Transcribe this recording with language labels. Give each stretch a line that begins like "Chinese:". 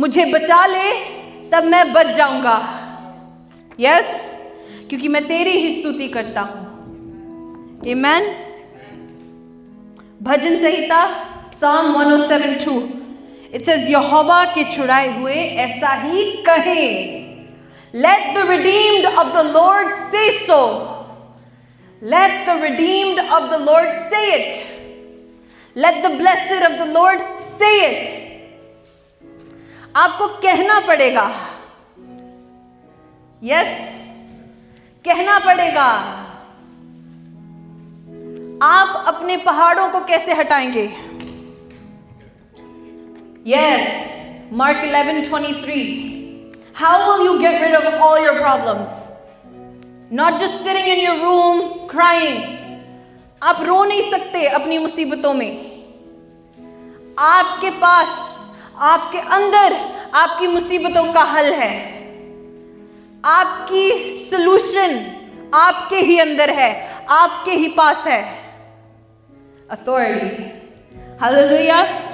Hindi: मुझे बचा ले तब मैं बच जाऊंगा। यस। क्योंकि मैं तेरी ही स्तुति करता हूं। आमेन। भजन संहिता Psalm 107:2।
English: It says,
Hindi: यहोवा के छुड़ाए हुए ऐसा ही कहें।
English: Let the redeemed of the Lord say so. Let the redeemed of the Lord say it. Let the blessed of the Lord say it.
Hindi: आपको कहना पड़ेगा। Yes, कहना पड़ेगा। आप अपने पहाड़ों को कैसे हटाएंगे?
English: Yes, Mark 11:23. How will you get rid of all your problems? Not just sitting in your room crying.
Hindi: आप रो नहीं सकते अपनी मुसीबतों में। आपके पास, आपके अंदर आपकी मुसीबतों का हल है। आपकी सलूशन आपके ही अंदर है, आपके ही पास है। अथॉरिटी। हालेलुया।